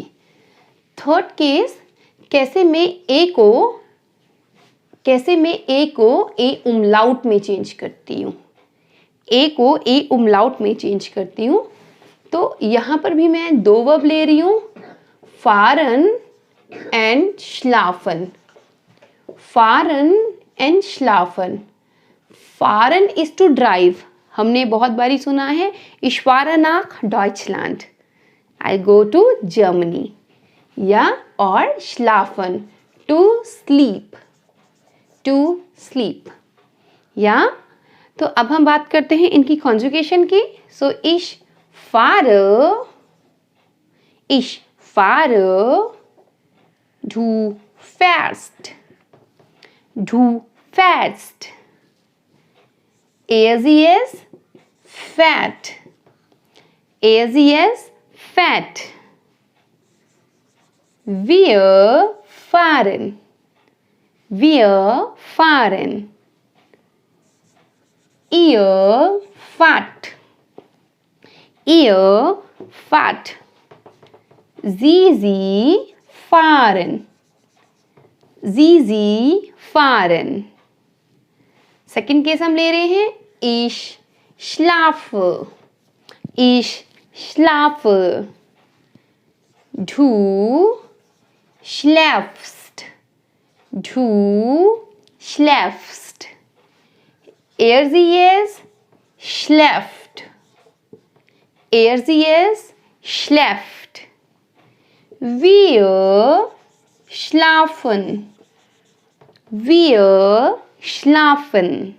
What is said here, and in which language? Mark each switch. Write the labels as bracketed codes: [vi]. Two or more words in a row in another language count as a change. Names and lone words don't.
[en] third case [hi] कैसे मैं ए को ए उमलाउट में चेंज करती हूँ, ए को ए उमलाउट में चेंज करती हूँ। तो यहाँ पर भी मैं 2 वर्ब ले रही हूँ, फारन एंड श्लाफन, फारन एंड श्लाफन। फारन [en] is to drive, [hi] हमने बहुत बारी सुना है [de] ich fahre nach Deutschland, [en] I go to Germany। या और schlafen to sleep, to sleep। [hi] या तो अब हम बात करते हैं इनकी कॉन्जुगेशन की। [de] सो ich fahre, du fährst, du fährst, sie es fährt, sie es fährt, wir fahren, wir fahren, ihr fahrt, ihr fahrt, sie fahren, sie fahren। [en] second case [hi] हम ले रहे हैं [de] ich schlafe, ich schlafe, du schläfst, du schläfst, sie es schläft, sie es schläft, wir schlafen, wir schlafen,